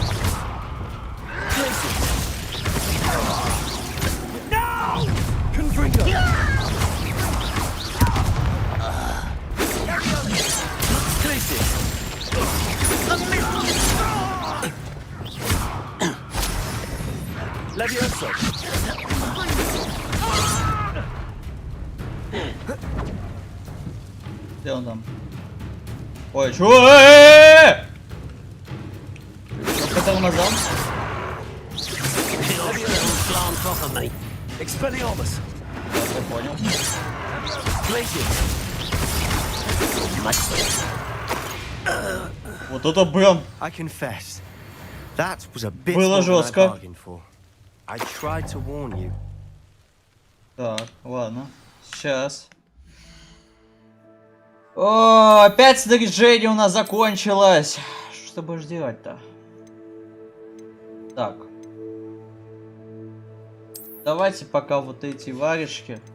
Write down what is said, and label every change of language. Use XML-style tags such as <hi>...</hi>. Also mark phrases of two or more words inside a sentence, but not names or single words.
<en>No! Confringo! Levioso!</en> <ru>Где он там? Ой, чё? Хотел назад? Expelliarmus! Я понял. Вот это прям.</ru> <en>I confess, that was a bit</en> <ru>Было</ru> <en>more than I</en> <ru>жестко.</ru> <en>bargained for. I tried to warn you.</en> <ru>Так, ладно. Сейчас. О, опять снаряжение у нас закончилось. Что будешь делать-то? Так. Давайте пока вот эти варежки.</ru>